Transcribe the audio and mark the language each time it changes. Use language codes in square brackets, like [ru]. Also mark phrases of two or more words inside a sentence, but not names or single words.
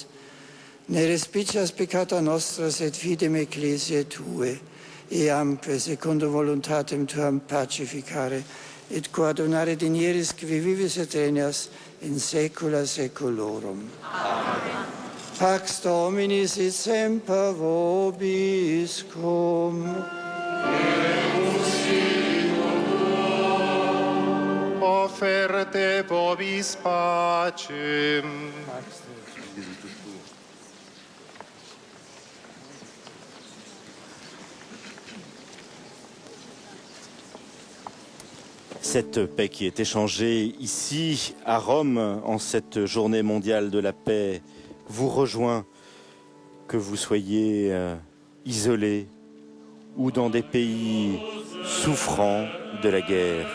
[la] Ne respicias peccata nostra, sed fidem ecclesiae Tue, eamque secundum voluntatem Tuam pacificare, et coadunare dinieris qui vivis et regnas in saecula saeculorum. Amen. Pax Domini sit semper vobiscum. Offerte vobis pacem. [fr] Cette paix qui est échangée ici à Rome en cette journée mondiale de la paix vous rejoint, que vous soyez isolés ou dans des pays souffrant de la guerre.